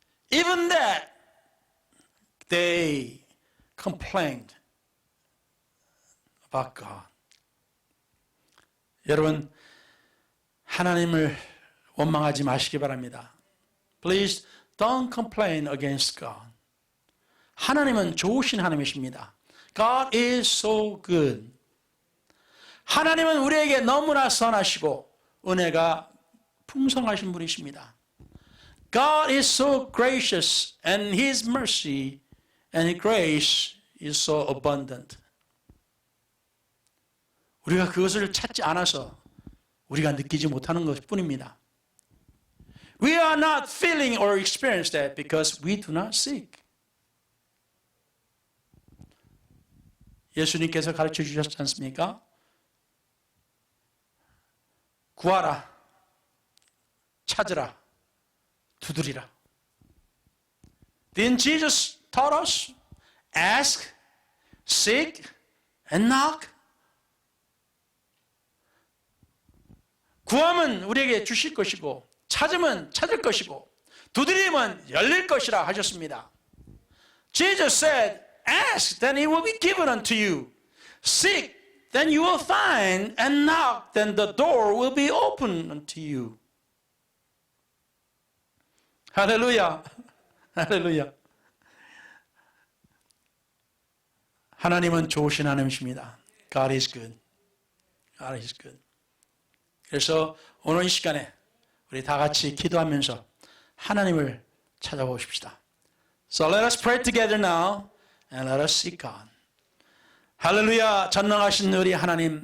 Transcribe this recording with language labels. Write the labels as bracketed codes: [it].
[en] Even that, they complained about God. [ko] 여러분, 하나님을 원망하지 마시기 바랍니다. [en] Please don't complain against God. [ko] 하나님은 좋으신 하나님이십니다. [en] God is so good. [ko] 하나님은 우리에게 너무나 선하시고 은혜가 풍성하신 분이십니다. [en] God is so gracious and His mercy and His grace is so abundant. [ko] 우리가 그것을 찾지 않아서 우리가 느끼지 못하는 것뿐입니다. [en] We are not feeling or experience that because we do not seek. [ko] 예수님께서 가르쳐 주셨지 않습니까? 구하라, 찾으라, 두드리라. [en] Didn't Jesus taught us? Ask, seek, and knock. [ko] 구하면 우리에게 주실 것이고 찾으면 찾을 것이고 두드리면 열릴 것이라 하셨습니다. [en] Jesus said, ask, then it will be given unto you. Seek, then you will find, and knock, then the door will be open unto you. [ko] 할렐루야. 할렐루야. 하나님은 좋으신 하나님이십니다. [en] God is good. God is good. [ko] 그래서 오늘 이 시간에 우리 다 같이 기도하면서 하나님을 찾아보십시다. [en] So let us pray together now and let us seek God. [ko] 할렐루야, 전능하신 우리 하나님.